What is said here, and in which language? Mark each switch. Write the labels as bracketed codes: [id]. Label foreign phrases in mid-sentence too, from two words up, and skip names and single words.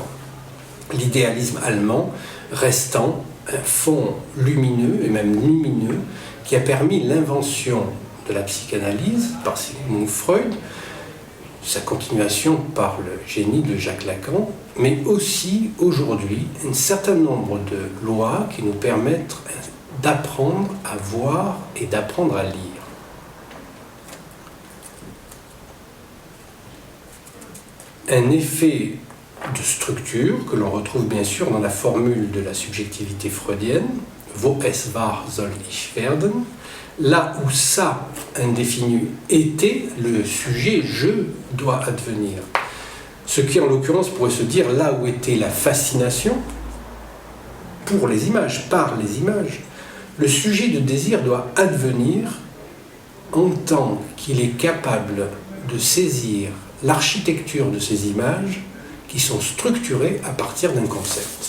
[fr] L'idéalisme allemand restant un fond lumineux, et même lumineux, qui a permis l'invention de la psychanalyse par Sigmund Freud, sa continuation par le génie de Jacques Lacan, mais aussi aujourd'hui un certain nombre de lois qui nous permettent d'apprendre à voir et d'apprendre à lire. Un effet de structure que l'on retrouve bien sûr dans la formule de la subjectivité freudienne, [de] wo es wahr soll ich werden, [fr] là où ça indéfini était, le sujet je dois advenir. Ce qui en l'occurrence pourrait se dire là où était la fascination pour les images, par les images. Le sujet de désir doit advenir en tant qu'il est capable de saisir l'architecture de ces images qui sont structurées à partir d'un concept.